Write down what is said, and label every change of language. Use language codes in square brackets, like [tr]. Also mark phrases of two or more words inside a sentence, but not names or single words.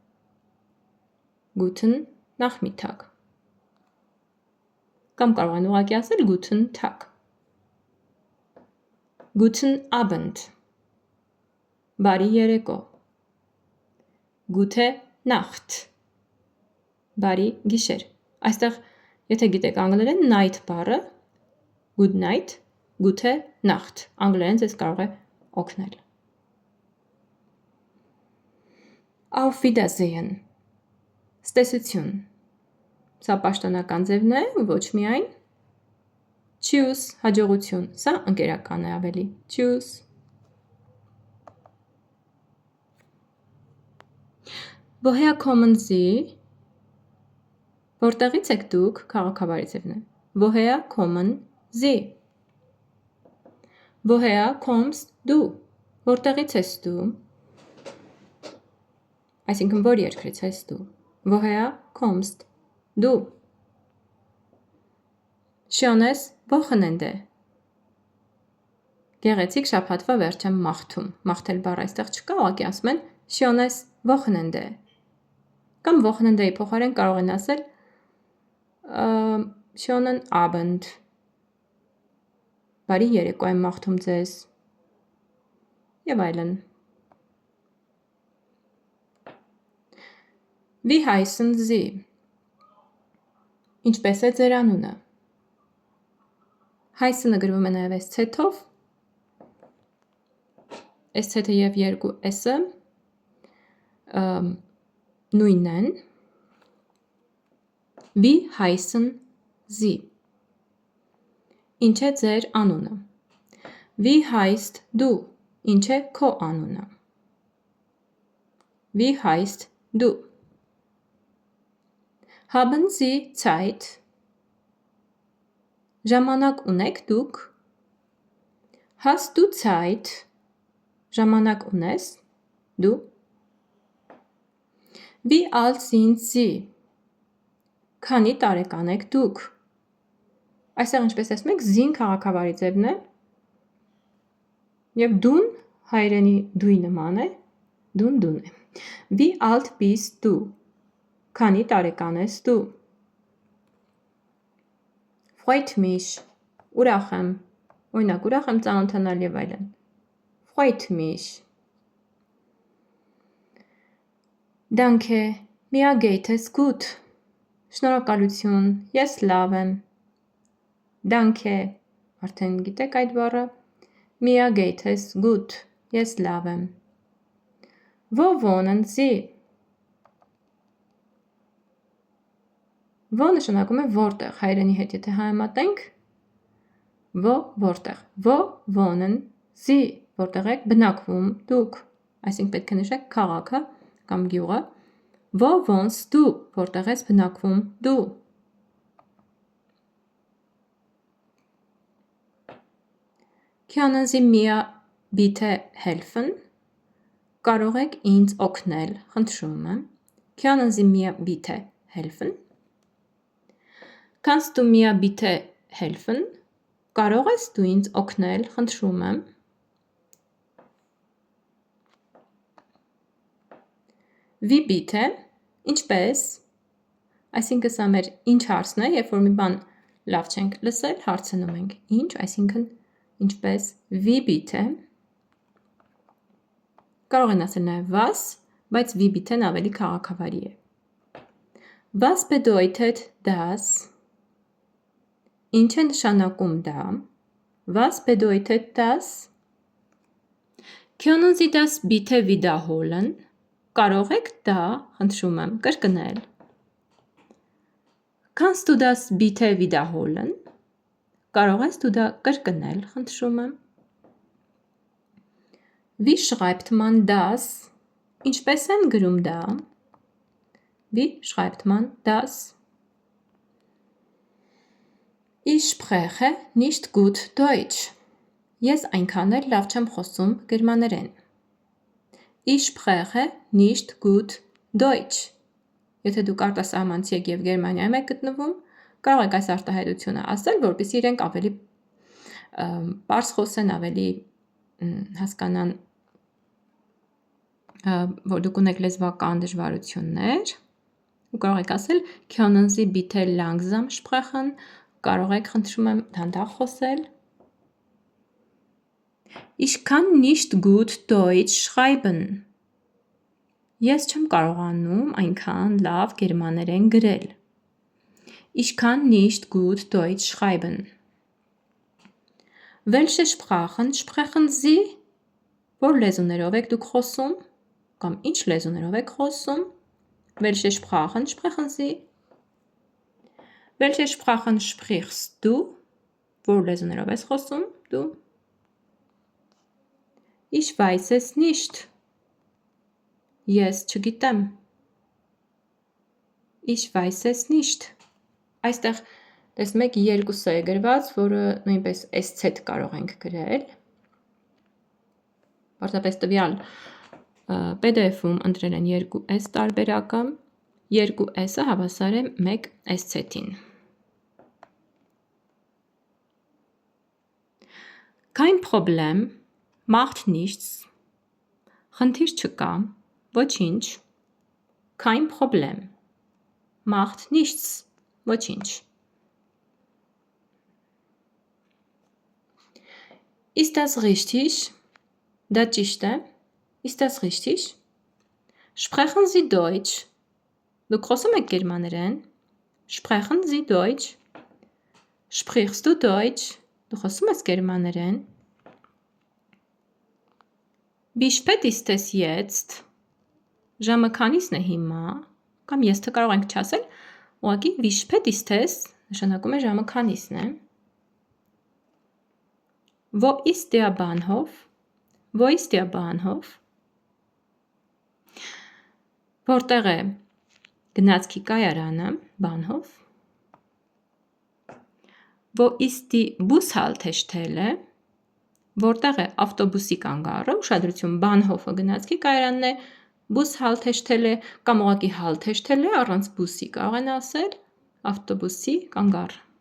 [de] Guten Nachmittag։ [hy] Կամ կարող են ուղղակի ասել [de] Guten Tag։ Guten Abend։ [hy] Բարի երեկո։ [de] Gute Nacht։ [hy] Բարի գիշեր։ Այստեղ, եթե գիտեք անգլերեն, [en] night բառը, good night, [de] gute Nacht, [hy] անգլերեն ձեզ կարող է օգնել։ [de] Auf Wiedersehen։ [hy] Ստեսություն։ Սա պաշտոնական ձևն է, ոչ միայն։ Tschüss, հաջողություն, սա ընկերական է ավելի։ Tschüss։ [de] Woher kommen Sie? [hy] Որտեղից եք դուք, քաղաքավարի ձևն է։ [de] Woher kommen Sie? Woher kommst du? [hy] Որտեղից ես դու։ Այսինքն որ երկրից ես դու։ [de] Woher kommst du? Schönes Wochenende։ [hy] Գեղեցիկ շաբաթվա վերջ եմ մաղթում։ Մաղթել բառը այստեղ չկա, ուղղակի ասում են [de] Schönes Wochenende։ [hy] Կամ Wochenende-ի փոխարեն կարող են ասել [de] Schönen Abend։ [hy] Բարի երեկո եմ մաղթում ձեզ։ Եվ այլն։ [de] Wie heißen Sie? [hy] Ինչպես է ձեր անունը։ Heißen-ը գրվում է նաև S-ով, S-ը և երկու S-ը, նույնն են, [de] wie heißen Sie, [hy] ինչ է ձեր անունը, [de] wie heißt du, [hy] ինչ է քո անունը, [de] wie heißt du, haben Sie Zeit, [hy] ժամանակ ունեք դուք, [de] hast du Zeit, [hy] ժամանակ ունես դու, [de] wie alt sind Sie, [hy] քանի տարեկան եք դուք, այստեղ ինչպես ասում եք, զին քաղաքավարի ձևն է, և դուն հայերենի դույի նման է, դուն է, [de] wie alt bist du, [hy] քանի տարեկան ես դու, [de] freut mich, [hy] ուրախ եմ, օրինակ ուրախ եմ ծանոթանալ և այլն, [de] freut mich, danke, mir geht es gut, [hy] շնորհակալություն, ես լավ եմ, danke, արդեն գիտեք այդ բառը, [de] mir geht es gut, [hy] ես լավ եմ, [de] wo wohnen Sie, [hy] wo նշանակում է որտեղ, հայերենի հետ եթե համեմատենք, wo որտեղ, [de] wo wohnen Sie, [hy] որտեղ եք բնակվում դուք, այսինքն պետք է նշեք քաղաքը կամ գյուղը, [de] wo wohnst du, [hy] որտեղ ես բնակվում դու, [de] können Sie mir bitte helfen, [hy] կարող եք ինձ օգնել, խնդրում եմ, [de] können Sie mir bitte helfen, kannst du mir bitte helfen, [hy] կարող ես դու ինձ օգնել, խնդրում եմ, [de] wie bitte, [hy] ինչպես, այսինքն սա մեր ինչ հարցն է, երբ որ մի բան լավ չենք լսել, հարցնում ենք ինչ, այսինքն ինչպես, [de] wie bitte, [hy] կարող են ասել նաև was, բայց [de] wie bitte-ն [hy] ավելի քաղաքավարի է, [de] was bedeutet das, [hy] ինչ է նշանակում դա, [de] was bedeutet das, können Sie das bitte wiederholen, [hy] կարող եք դա, խնդրում եմ, կրկնել, [de] kannst du das bitte wiederholen, [hy] կարող ես դու դա կրկնել, խնդրում եմ, [de] wie schreibt man das, [hy] ինչպես են գրում դա, [de] wie schreibt man das, ich spreche nicht gut Deutsch, [hy] ես այնքան էլ լավ չեմ խոսում գերմաներեն, [de] ich spreche nicht gut Deutsch, [hy] եթե դուք արտասահմանցի եք և Գերմանիայում եք գտնվում, կարող եք այս արտահայտությունը ասել, որպեսզի իրենք ավելի պարզ խոսեն, ավելի հասկանան, որ դուք ունեք լեզվական դժվարություններ, ու կարող եք ասել [de] können Sie bitte langsam sprechen, [hy] կարող եք խնդրում եմ դանդաղ խոսել, [de] ich kann nicht gut Deutsch schreiben, [hy] ես չեմ կարողանում այնքան լավ գերմաներեն գրել, [de] ich kann nicht gut Deutsch schreiben, welche Sprachen sprechen Sie, [hy] որ լեզուներով եք դուք խոսում, կամ ինչ լեզուներով եք խոսում, [de] welche Sprachen sprechen Sie, welche Sprachen sprichst du, [hy] որ լեզուներով ես խոսում դու, [de] ich weiß es nicht, [hy] ես չգիտեմ, [de] ich weiß es nicht, [hy] այստեղ տեսնում եք երկուս է գրված, որը նույնպես SZ կարող ենք գրել, պարզապես տվյալ PDF-ում ընտրել են 2S տարբերակը, 2S-ը հավասար է 1 SZ-ին, [de] kein Problem, macht nichts, [hy] խնդիր չկա, ոչինչ, [de] kein Problem, macht nichts, ոչինչ, ist das richtig, [hy] դա ճիշտ է, [de] ist das richtig, sprechen Sie Deutsch, [hy] դուք խոսում եք գերմաներեն, [de] sprechen Sie Deutsch, sprichst du Deutsch, [hy] դու խոսում ես գերմաներեն, [de] wie spät ist es jetzt, [hy] ժամը քանիսն է հիմա, կամ ես թե կարող ենք չասել, ուղղակի [de] wie spät ist es [hy] նշանակում է ժամը քանիսն է։ [de] Wo ist der Bahnhof? Wo ist der Bahnhof? [hy] Որտեղ է գնացքի կայարանը, [de] Bahnhof? Wo ist die Bushaltestelle? [hy] Որտեղ է ավտոբուսի կանգառը, ուշադրություն, Bahnhof-ը գնացքի կայարանն է, Bushaltestelle կամ ուղղակի Haltestelle առանց բուսի կարող են ասել, ավտոբուսի կանգառ։